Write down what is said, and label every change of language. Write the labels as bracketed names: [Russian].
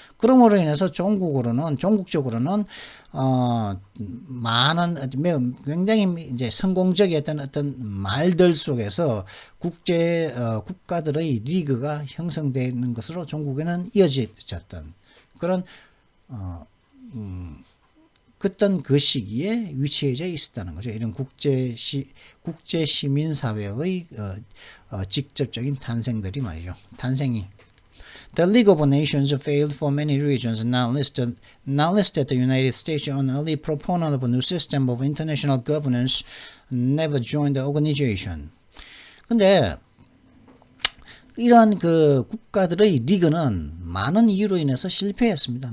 [Korean] 그러므로 인해서 종국적으로는 많은 굉장히 이제 성공적이었던 어떤 말들 속에서 국가들의 리그가 형성되는 것으로 종국에는 이어졌던 그런 그랬던 그 시기에 위치해져 있었다는 거죠. 이런 국제 시민 사회의 직접적인 탄생들이 말이죠. 탄생이. [English] The League of Nations failed for many reasons. Now listed the United States, an early proponent of a new system of international governance, never joined the organization. [Korean] 근데 이러한 그 국가들의 리그는 많은 이유로 인해서 실패했습니다.